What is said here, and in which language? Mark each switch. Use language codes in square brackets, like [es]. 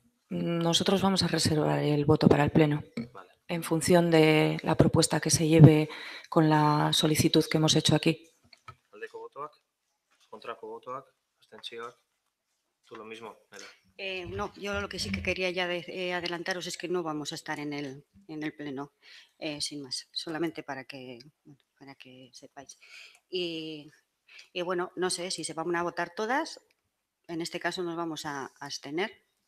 [es] Nosotros vamos a reservar el voto para el Pleno, Vale. en función de la propuesta que se lleve con la solicitud que hemos hecho aquí. [eu] Aldeko botoak, kontrako botoak, abstentzioak. [es] Tú lo mismo, Mela. No, yo lo que sí que quería ya adelantaros es que no vamos a estar en el Pleno, sin más, solamente para que sepáis. Y bueno, no sé si se van a votar todas, en este caso nos vamos a abstener.